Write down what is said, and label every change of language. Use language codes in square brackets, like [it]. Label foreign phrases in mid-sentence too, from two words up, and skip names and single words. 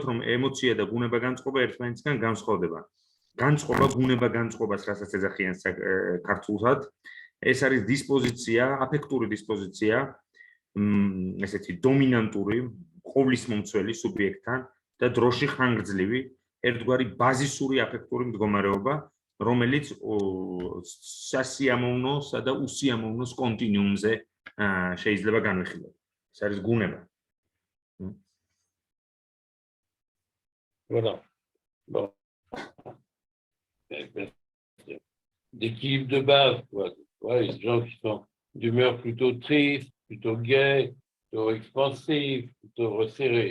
[ka] რომ ემოცია და ბუნება-განწყობა ერთმანეთისგან განსხვავდება განწყობა ბუნება-განწყობას რასაც ეძახიან ქართულად ეს არის დისპოზიცია, აფექტური დისპოზიცია, ესეთი დომინანტური, ყოვლისმომცველი სუბიექტთან და დროში ხანგრძლივი, ერთგვარი ბაზისური აფექტური მდგომარეობა, რომელიც სასიამოვნოსა და უსიამოვნოს კონტინიუმზე შეიძლება განვიხილოთ. ეს არის გუნება. [fr] Voilà. Bon. D'équilibre de base, quoi. Ouais, des gens qui sont d'humeur plutôt triste, plutôt gaie, plutôt expansive, plutôt resserrée.